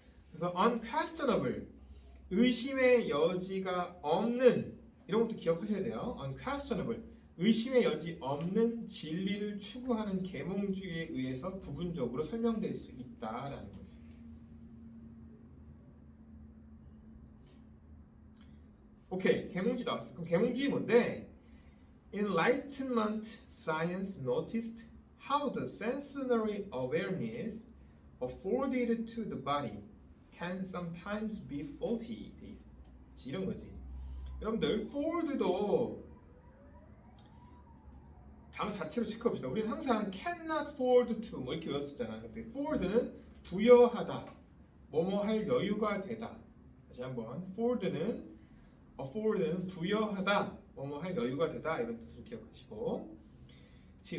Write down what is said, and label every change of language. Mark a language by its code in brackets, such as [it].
[ko] 그래서 unquestionable, 의심의 여지가 없는, 이런 것도 기억하셔야 돼요. unquestionable, 의심의 여지 없는 진리를 추구하는 계몽주의에 의해서 부분적으로 설명될 수 있다라는 거죠. 오케이, 계몽주의 나왔어. 그럼 계몽주의 뭔데? [en] Enlightenment science noticed how the sensory awareness afforded to the body can sometimes be faulty. [ko] 이런 거지. 여러분들 forward도 단어 자체로 체크해봅시다. 우리는 항상 [en] cannot afford to [ko] 뭐 이렇게 외웠었잖아. 근데 forward는 부여하다, 뭐뭐 할 여유가 되다. 다시 한번 afford는 부여하다, 뭐뭐 할 여유가 되다 이런 뜻을 기억하시고, 그치?